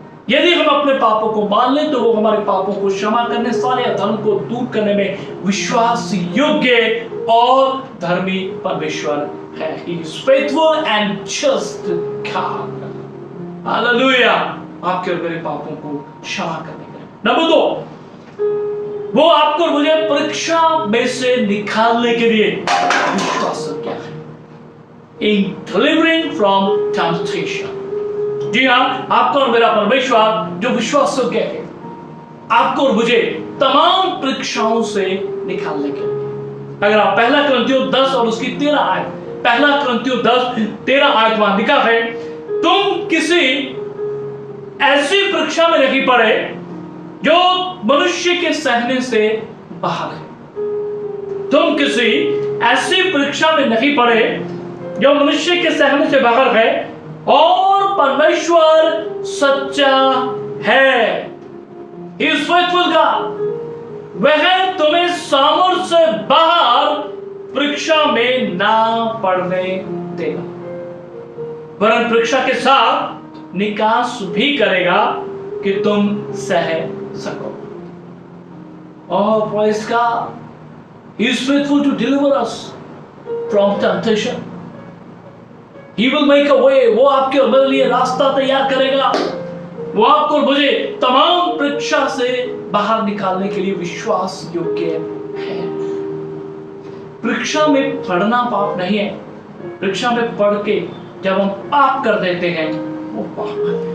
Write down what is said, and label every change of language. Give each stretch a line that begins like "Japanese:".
Hindi: यदि हम अपने पापों को मान लें तो वो हमारे पापों को क्षमा करने, सारे अधर्म को दूर करने में विश्वास योग्य और धर्मी परमेश्वर है।
English: He is faithful and just God.
Hindi: Hallelujah. आपके और मेरे पापों को क्षमा करने के लिए। नंबर 2, वो आपको और मुझे परीक्षा में से निकालने के लिए विश्वास योग्य है।
English: In delivering from temptation.
Hindi: जी हाँ, आपका और मेरा परमेश्वर जो विश्वास योग्य है, आपको और मुझे तमाम परीक्षाओं से निकालने के लिए। अगर आप 1 कुरिन्थियों 10 और उसकी 13 आयत, 1 कुरिन्थियों 10:13 आयत वहां लिखा है, तुम किसी ऐसी परीक्षा में नहीं पड़े जो मनुष्य के सहने से बाहर है। तुम किसी ऐसी परीक्षा में नहीं पड़े जो मनुष्य के सहने से बाहर है, और परमेश्वर सच्चा है।
English: He is faithful God.
Hindi: वह तुम्हें सामर्थ्य से बाहर परीक्षा में ना पड़ने देगा, वरन परीक्षा के साथ निकास भी करेगा कि तुम सह सको।
English: और praise God, He is faithful to deliver us from temptation. He will make a way.
Hindi: वो आपके और मेरे लिए रास्ता तैयार करेगा। वो आपको और मुझे तमाम परीक्षा से बाहर निकालने के लिए विश्वास योग्य है। परीक्षा में पड़ना पाप नहीं है, परीक्षा में पढ़ के जब हम पाप कर देते हैं, वो पाप है।